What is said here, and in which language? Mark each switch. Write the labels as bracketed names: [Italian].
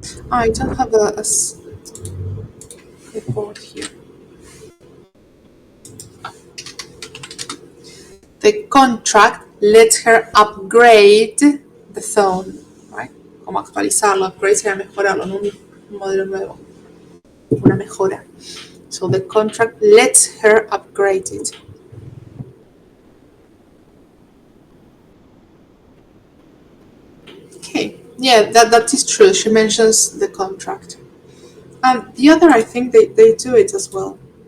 [English] I don't have a report here. The contract lets her upgrade the phone, right? [Spanish] Como actualizarlo, upgrade sería mejorarlo, no un modelo nuevo, una mejora. [English] So the contract lets her upgrade it. Okay, yeah, that is true. She mentions the contract. The other, I think they do it as well.